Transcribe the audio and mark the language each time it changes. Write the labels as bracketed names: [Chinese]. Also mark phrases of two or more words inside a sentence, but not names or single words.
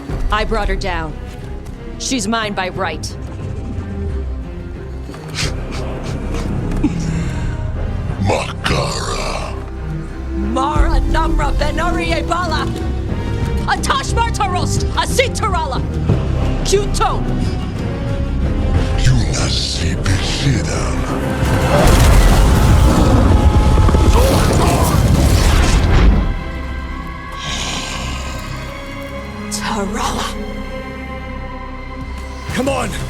[English] I brought her down. She's mine by right. Makara. Mara Namra Benori Ebala! Atash Martarost! Asitarala! Kyuto! Yunasi Bishidam. Tarala! Come on!